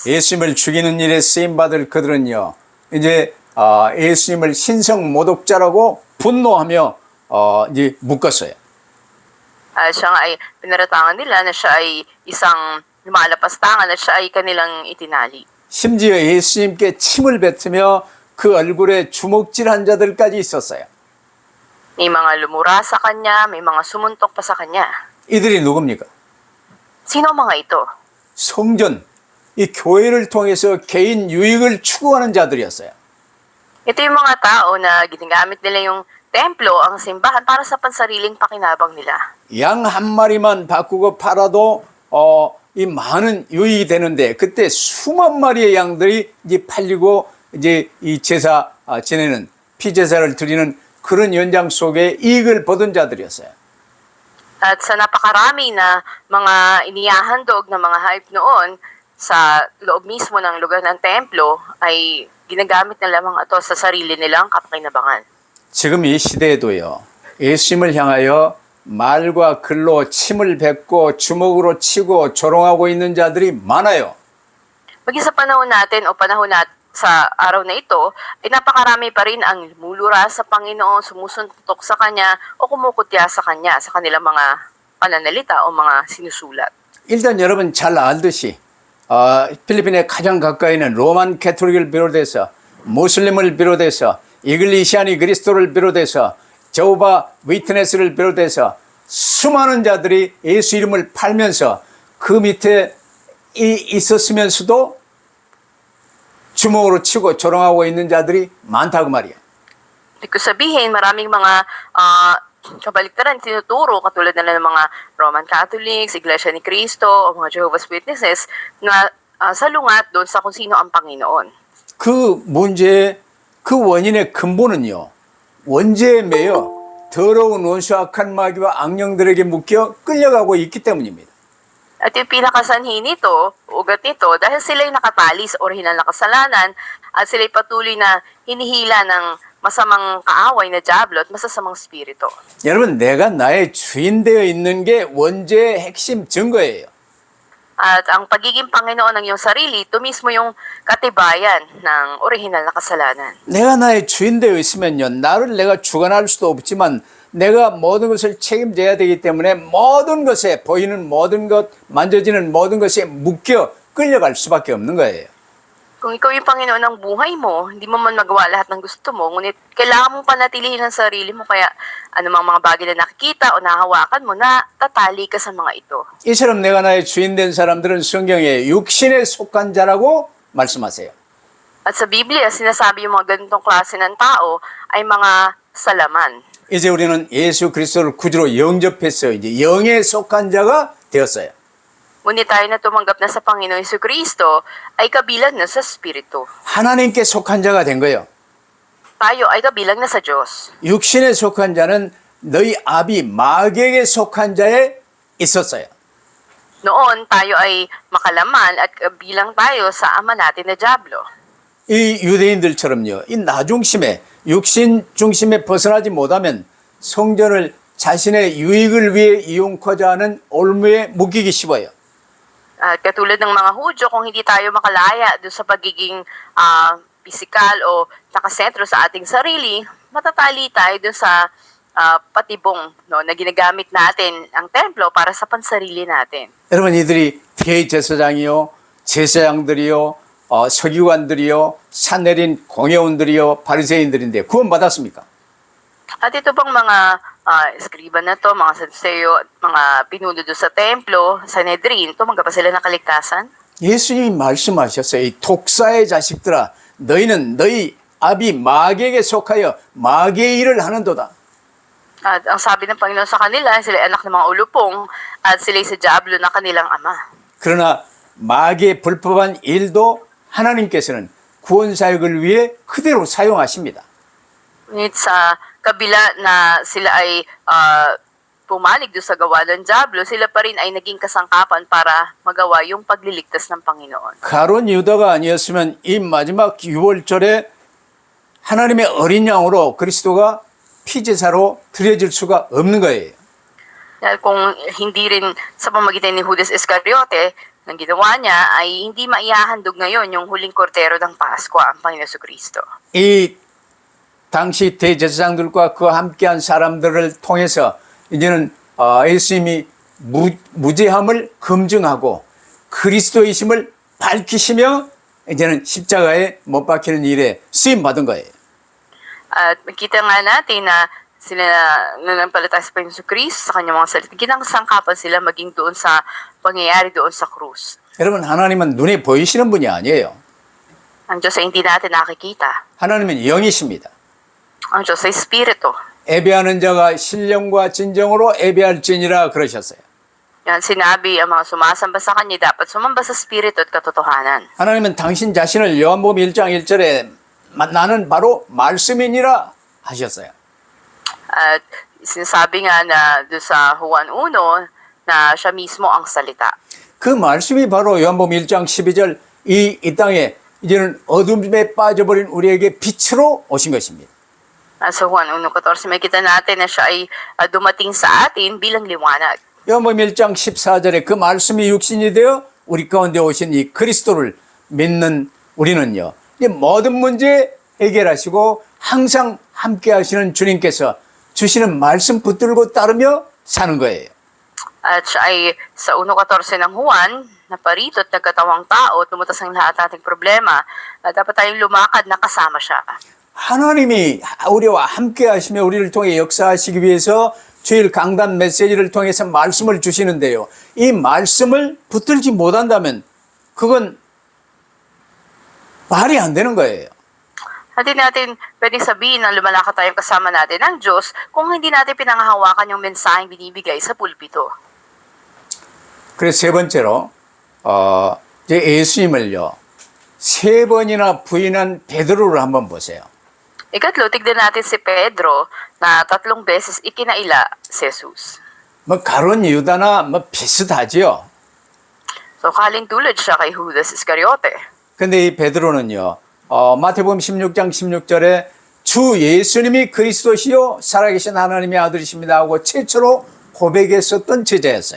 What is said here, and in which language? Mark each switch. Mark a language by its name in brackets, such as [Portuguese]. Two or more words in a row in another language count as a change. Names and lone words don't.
[Korean] 예수님을 죽이는 일에 쓰임 받을 그들은요. 이제 예수님을 신성 모독자라고 분노하며 이제 묶었어요. [Filipino] Siya nga ay pinaratangan nila na siya ay isang lumalapastangan at siya ay kanilang itinali. [Korean] 심지어 예수님께 침을 뱉으며 그 얼굴에 주먹질한 자들까지 있었어요. [Filipino] May mga lumura sa kanya, may mga sumuntok pa sa kanya. [Korean] 이들이 누굽니까? [Filipino] Sino ang mga ito? [Korean] 성전, 이 교회를 통해서 개인 유익을 추구하는 자들이었어요. [Filipino] Ito yung mga tao na ginagamit nila yung templo, ang simbahan para sa pansariling pakinabang nila. [Korean] 양 한 마리만 바꾸고 팔아도 이 많은 유익이 되는데 그때 수만 마리의 양들이 이제 팔리고 이제 이 제사 지내는 피제사를 드리는 그런 연장 속에 이익을 보던 자들이었어요. [Filipino] At sa napakarami na mga inihahandog na mga hayop noon sa loob mismo ng lugar ng templo ay ginagamit nila mga ito sa sarili nilang kapakinabangan. [Korean] 지금 이 시대에도요. 예수님을 향하여 말과 글로 침을 뱉고 주먹으로 치고 조롱하고 있는 자들이 많아요. [Filipino] Maging sa panahon natin o panahon sa araw na ito, ay napakarami pa rin ang lumulura sa Panginoon, sumusuntok sa Kanya o kumukutya sa Kanya sa kanilang mga pananalita o mga sinusulat. [Korean] 일단 여러분 잘 알듯이 필리핀에 가장 가까이 있는 로만 캐톨릭을 비롯해서 무슬림을 비롯해서 이글리시아니 그리스도를 비롯해서 저호바 위트네스를 비롯해서 수많은 자들이 예수 이름을 팔면서 그 밑에 있었으면서도 주먹으로 치고 조롱하고 있는 자들이 많다고 말이야. [Filipino] Ibig ko sabihin, maraming mga kabaliktaran tinuturo katulad nila ng mga Roman Catholics, Iglesia ni Cristo, o mga Jehovah's Witnesses na salungat doon sa kung sino ang Panginoon. [Korean] 그 문제의 그 원인의 근본은요. 원죄에 매여 더러운 원수 악한 마귀와 악령들에게 묶여 끌려가고 있기 때문입니다. [Filipino] At yung pinakasanhi nito, ugat nito, dahil sila'y nakatali sa orihinal na kasalanan at sila'y patuloy na hinihila ng masamang kaaway na diablo at masasamang spirito. [Korean] 여러분 내가 나의 주인 되어 있는 게 원죄의 핵심 증거예요. [Filipino] At ang pagiging Panginoon ng iyong sarili, ito mismo yung katibayan ng orihinal na kasalanan. [Korean] 내가 나의 주인 되어 있으면요. 나를 내가 주관할 수도 없지만 내가 모든 것을 책임져야 되기 때문에 모든 것에 보이는 모든 것, 만져지는 모든 것에 묶여 끌려갈 수밖에 없는 거예요. [Filipino] Kung ikaw yung Panginoon ng buhay mo, hindi mo man magawa lahat ng gusto mo, ngunit kailangan mong panatilihin ang sarili mo, kaya anumang mga bagay na nakikita o nahawakan mo, na tatali ka sa mga ito. [Korean] 이처럼 내가 나의 주인 된 사람들은 성경에 육신에 속한 자라고 말씀하세요. [Filipino] At sa Biblia, sinasabi yung mga ganitong klase ng tao ay mga salaman. [Korean] 이제 우리는 예수 그리스도를 구주로 영접해서 이제 영에 속한 자가 되었어요. [Filipino] Ngunit tayo na tumanggap na sa Panginoon Jesucristo ay kabilang na sa Espiritu. [Korean] 하나님께 속한 자가 된 거예요. [Filipino] Tayo ay kabilang na sa Diyos. [Korean] 육신에 속한 자는 너희 아비 마귀에게 속한 자에 있었어요. [Filipino] Noon, tayo ay makalaman at kabilang tayo sa ama natin na Diablo. [Korean] 이 유대인들처럼요. 이 나 중심에 육신 중심에 벗어나지 못하면 성전을 자신의 유익을 위해 이용하자 하는 올무에 묶이기 쉬워요. [Filipino] At katulad ng mga Hudyo, kung hindi tayo makalaya doon sa pagiging pisikal o nakasentro sa ating sarili, matatali tayo dun sa patibong, no, na ginagamit natin ang templo para sa pansarili natin. [Korean] 여러분 이들이 대제사장이요, 제사장들이요, 서기관들이요, 산내린 공회원들이요, 바리새인들인데 구원받았습니까? [Filipino] At ito bang mga eskriba na to, mga saduceo, mga pinuno doon sa templo, Sanhedrin, tumanggap ba sila ng kaligtasan? [Korean] 예수님이 말씀하셨어요. 이 독사의 자식들아, 너희는 너희 아비 마귀에게 속하여 마귀의 일을 하는도다. [Filipino] At ang sabi ng Panginoon sa kanila, sila ay anak ng mga ulupong at sila sa Diablo na kanilang ama. [Korean] 그러나 마귀의 불법한 일도 하나님께서는 구원 사역을 위해 그대로 사용하십니다. [Filipino] Ngunit sa kabila na sila ay pumanig doon sa gawa ng Diablo, sila pa rin ay naging kasangkapan para magawa yung pagliligtas ng Panginoon. [Korean] 가론 유다가 아니었으면 이 마지막 유월절에 하나님의 어린 양으로 그리스도가 피제사로 드려질 수가 없는 거예요. [Filipino] Dahil kung hindi rin sa pamagitan ni Judas Iscariote, ang ginawa niya ay hindi maihahandog ngayon yung huling kordero ng Pasko, ang Panginoon Kristo. [Korean] 이 당시 대제사장들과 그 함께한 사람들을 통해서 이제는 예수님이 무죄함을 검증하고 그리스도이심을 밝히시며 이제는 십자가에 못 박히는 일에 쓰임 받은 거예요. [Filipino] At makita nga natin na sila nanampalataya sa Panginoon Kristo sa kanyang mga salita. Ginasangkapan sila maging doon sa pangyayari doon sa krus. [Korean] 여러분 하나님은 눈에 보이시는 분이 아니에요. [Filipino] Ang Diyos ay hindi natin nakikita. [Korean] 하나님은 영이십니다. [Filipino] Ang Diyos ay Espiritu. [Korean] 예배하는 자가 신령과 진정으로 예배할지니라 그러셨어요. [Filipino] Yan, sinabi ang mga sumasamba sa Kanya dapat sumamba sa Espiritu at katotohanan. [Korean] 하나님은 당신 자신을 요한복음 1장 1절에 나는 바로 말씀이니라 하셨어요. [Filipino] At sinasabi nga na doon sa Juan 1 na siya mismo ang salita. [Korean] 그 말씀이 바로 요한복음 1장 12절 이 땅에 이제는 어둠에 빠져버린 우리에게 빛으로 오신 것입니다. [Filipino] Sa Juan 1:14 makita natin na siya ay dumating sa atin bilang liwanag. [Korean] 요한복음 1장 14절에 그 말씀이 육신이 되어 우리 가운데 오신 이 그리스도를 믿는 우리는요. 이 모든 문제 해결하시고 항상 함께 하시는 주님께서 주시는 말씀 붙들고 따르며 사는 거예요. [Filipino] At siya ay sa 1:14 ng Juan, na parito at nagkatawang tao, tumutas ang lahat ating problema, dapat tayong lumakad na kasama siya. [Korean] 하나님이 우리와 함께 하시며 우리를 통해 역사하시기 위해서 주일 강단 메시지를 통해서 말씀을 주시는데요. 이 말씀을 붙들지 못한다면 그건 말이 안 되는 거예요. [Filipino] Hindi natin pwedeng sabihin na lumalakad tayong kasama natin ng Diyos kung hindi natin pinangahawakan yung mensaheng binibigay sa pulpito. [Korean] 그래서 세 번째로 이제 예수님을요 3번이나 부인한 베드로를 한번 보세요. [Filipino] Ikatlo, tignan natin si Pedro na 3 beses ikinaila si Jesus. [Korean] 뭐 가론 유다나 뭐 비슷하지요. [Filipino] So, kalintulad siya kay Judas Iscariote. [Korean] 근데 이 베드로는요 마태복음 16장 16절에 주 예수님이 그리스도시요 살아계신 하나님의 아들이십니다 하고 최초로 고백했었던 제자였어요.